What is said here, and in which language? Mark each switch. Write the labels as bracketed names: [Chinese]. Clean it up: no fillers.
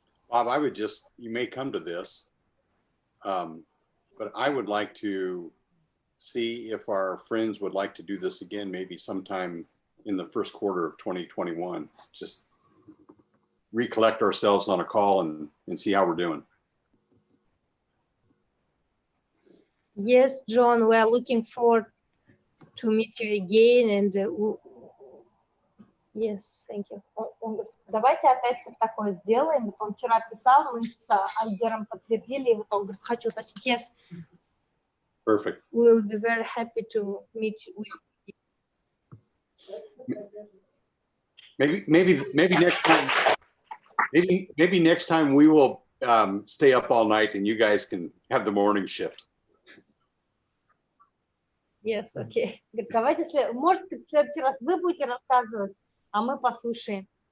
[English] Bob, I would just, you may come to this, but I would like to see if our friends would like to do this again, maybe sometime in the first quarter of 2021. Just recollect ourselves on a call and see how we're doing. Yes, John, we are looking forward to meet you again. And yes, thank you. [Russian] Он говорит, давайте опять такое сделаем. Вот он вчера писал, мы с Альдером подтвердили, и вот он говорит, хочу уточнить. [English] Yes. Perfect. We will be very happy to meet with you. Maybe next time. Maybe next time we will stay up all night and you guys can have the morning shift. Yes, okay. [Russian] Говорит, давайте, может, в следующий раз вы будете рассказывать, а мы послушаем.